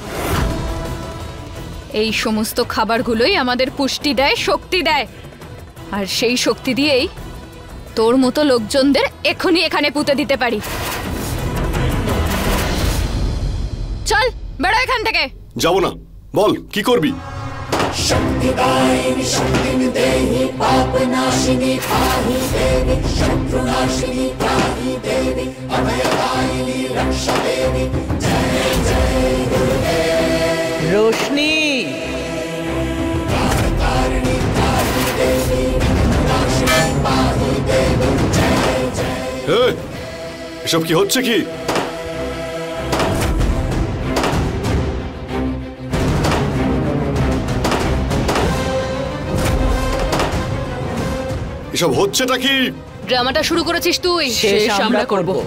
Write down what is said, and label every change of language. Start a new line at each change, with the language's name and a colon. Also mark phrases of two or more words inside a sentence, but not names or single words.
Bangla: এই সমস্ত খাবারগুলোই আমাদের পুষ্টি দেয়, শক্তি দেয়, আর সেই শক্তি দিয়েই তোর মতো লোকজনদের এখনই এখানে পুঁতে দিতে পারি। চল বেরো এখান থেকে। যাব না। বল কি করবি?
Sanskrit: शक्तिदायिनी शक्तिं देहि पापनाशिनी पाहि देवी शत्रुनाशिनी पाहि देवी अभयदायिनी रक्षा देवी जय जय दुर्गे रोशनी तारिणी पाहि देवी नाशिनी पाहि देवी जय जय।
Bangla: এসব কি হচ্ছে? কি এসব হচ্ছেটা কি? ড্রামাটা শুরু করেছিস তুই, শেষ আমরা করব।